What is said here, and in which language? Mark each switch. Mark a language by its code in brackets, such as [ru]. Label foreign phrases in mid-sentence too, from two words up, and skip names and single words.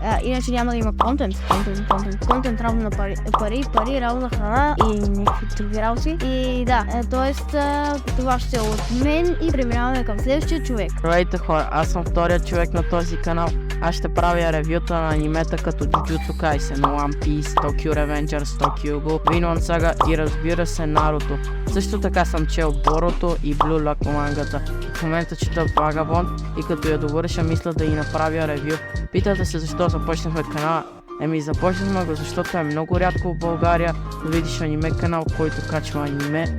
[bg] Иначе няма да има контент, равно на пари, равно на храна и някакви други работи. И да, това ще е от мен и преминаваме към следващия човек. Здравейте хора, аз съм вторият човек на този канал. Аз ще правя ревюта на анимета като Jujutsu Kaisen, One Piece, Tokyo Revengers, Tokyo Ghoul, Vinland Saga и разбира се Наруто. Също така съм чел Boruto и Blue Lock мангата. В момента чета Vagabond и като я довърша мисля да й направя ревю. Питате се защо започнахме канала? Започнахме го, защото е много рядко в България да видиш аниме канал, който качва аниме.